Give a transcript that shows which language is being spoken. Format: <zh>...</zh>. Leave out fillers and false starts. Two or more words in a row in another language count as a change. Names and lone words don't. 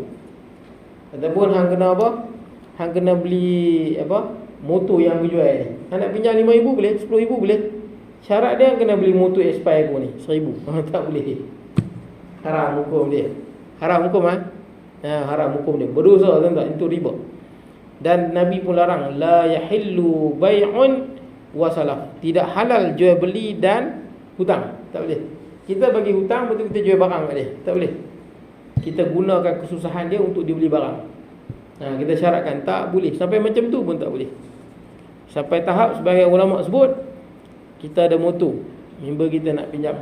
<ms>Ataupun hang kena apa? Hang kena beli apa? Motor yang aku jual ni. Hang nak pinjam 5,000 boleh, 10,000 boleh. Syarat dia hang kena beli motor expire aku ni, 1,000. Tak boleh. Haram hukum dia. Haram hukum haram hukum dia. Berdosa tuan-tuan, itu riba. Dan Nabi pun larang,</ms> <ar>لا يحل بيع وسلف.</ar> <ms>Tidak halal jual beli dan hutang. Tak boleh. Kita bagi hutang, betul kita jual barang kat dia. Tak boleh. Kita gunakan kesusahan dia untuk dibeli barang. Kita syaratkan tak boleh. Sampai macam tu pun tak boleh. Sampai tahap sebagai ulama sebut, kita ada motor, member kita nak pinjam.</ms>